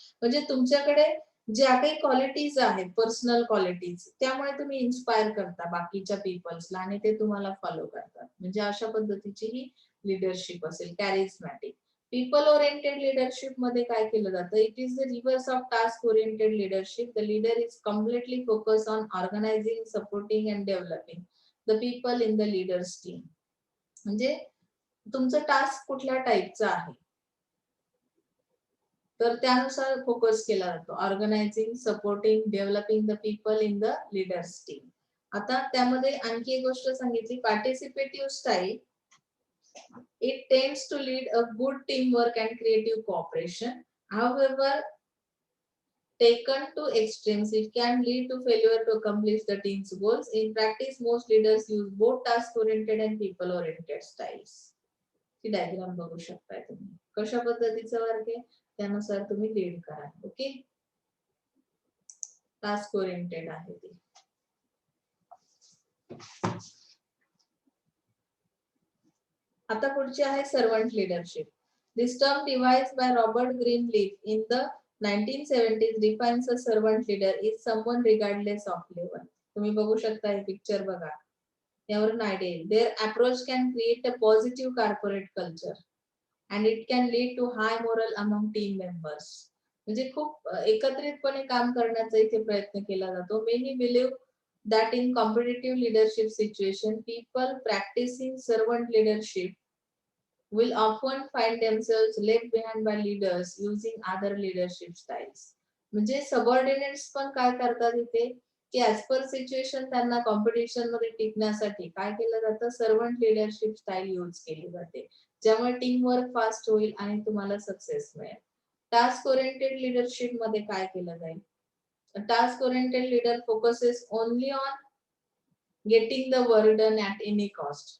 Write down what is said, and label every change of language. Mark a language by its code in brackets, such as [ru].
[mr] म्हणजे तुमच्याकडे ज्या काही क्वालिटीज आहेत, पर्सनल क्वालिटीज, त्यामुळे तुम्ही इन्स्पायर करता बाकीच्या पीपल्सला आणि ते तुम्हाला फॉलो करतात. म्हणजे अशा पद्धतीची ही लीडरशिप असेल कॅरिझमॅटिक. पीपल ओरिएंटेड लीडरशिप मध्ये काय केलं जातं, [en] It is the reverse of task oriented leadership. The leader is completely focus on organizing, supporting and developing the people in the leader's team. [mr] म्हणजे तुमचं टास्क कुठल्या टाईपचं आहे तर त्यानुसार फोकस केला जातो. [en] Organizing, supporting, developing the people in the leader's team. [mr] आता त्यामध्ये आणखी एक गोष्ट सांगितली, participative style. [en] It tends to lead a good teamwork and creative cooperation. However, taken to extremes, it can lead to failure to accomplish the team's goals. In practice, most leaders use both task-oriented and people-oriented styles. [mr] He diagram बघू शकताय तुम्ही. कशा पद्धतीचा work आहे त्यानुसार तुम्ही lead करा. Okay, task oriented आहे ती. आता पुढची आहे servant leadership. [en] This term devised by Robert Greenleaf in the 1970s defines a servant leader is someone regardless of level. [mr] तुम्ही बघू शकता हे पिक्चर बघा, यावरून आयडिया येईल. [en] Their approach can create a positive corporate culture and it can lead to high moral among team members. [mr] म्हणजे खूप एकत्रितपणे काम करण्याचा इथे प्रयत्न केला जातो. [en] Many believe that in competitive leadership situation, people practicing servant leadership will often find themselves left behind by leaders using other leadership styles. [mr] म्हणजे सबऑर्डिनेट्स पण काय करतात इथे की ऍज पर सिच्युएशन त्यांना कॉम्पिटिशन मध्ये टिकण्यासाठी काय केलं जातं, सर्वंट लिडरशिप स्टाईल यूज केली जाते, ज्यामुळे टीम वर्क फास्ट होईल आणि तुम्हाला सक्सेस मिळेल. टास्क ओरिएंटेड लिडरशिप मध्ये काय केलं जाईल, [en] Task oriented leader focuses only on getting the work done at any cost.